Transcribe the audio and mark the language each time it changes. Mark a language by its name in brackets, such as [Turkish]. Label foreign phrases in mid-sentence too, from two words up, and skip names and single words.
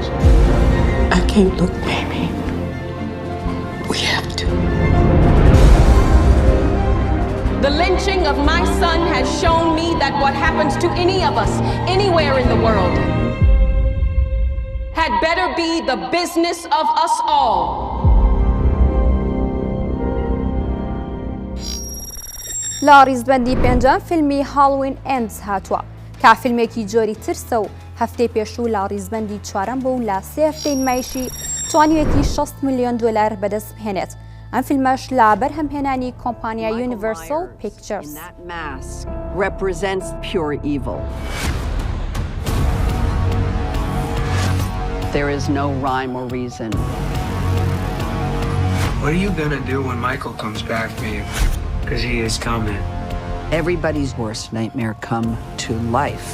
[English] I can't look, baby. We have to. The lynching of my son has shown me that what happens to any of us, anywhere in the world, had better be the business of us all. [Central Kurdish] لا ڕیزبەندی پێنجەم فیلمی هاڵوین ئێندز هاتووە کا فیلمێکی جۆری ترسە و هەفتەی پێشوو لا ڕیزبەندی چوارەم بوو لا 3 هەفتەی نمایشی توانیوێتی 6 ملیۆن دۆلار بەدەست بهێنێت. ئەم فیلمەش لا بەرهەمهێنانی کۆمپانیای یونیڤرسال پیکچرز. [English] That mask represents pure evil. There is no rhyme or reason. What are you gonna do when Michael comes back, babe? Because he is coming. Everybody's worst nightmare come to life.